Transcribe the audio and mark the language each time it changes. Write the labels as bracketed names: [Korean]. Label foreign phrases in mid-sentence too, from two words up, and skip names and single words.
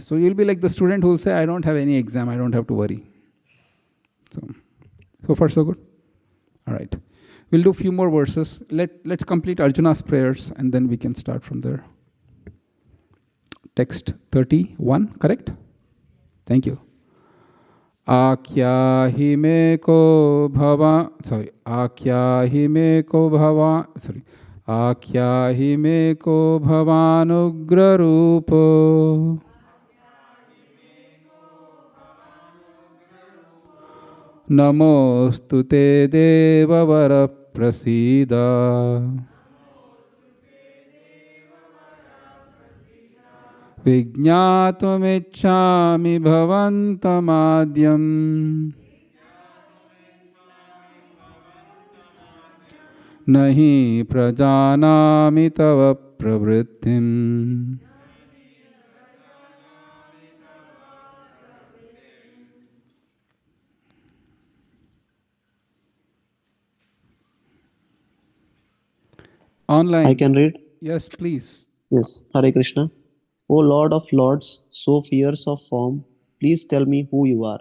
[English] So you'll be like the student who will say, I don't have any exam. I don't have to worry. So far so good. All right. We'll do a few more verses. Let's complete Arjuna's prayers, and then we can start from there. Text 31, correct? Thank you. [Sanskrit] आख्याहि मे को भव, आख्याहि मे को भवानुग्र रूपो. नमोऽस्तु ते देव वर प्रसीद. विज्ञातुमिच्छामि भवन्तमाद्यम्. नहि प्रजानामि तव प्रवृत्तिम्. [English] Online. I can read? Yes, please. Yes. [Sanskrit] हरे कृष्ण. [English] O Lord of Lords, so fierce of form, please tell me who you are.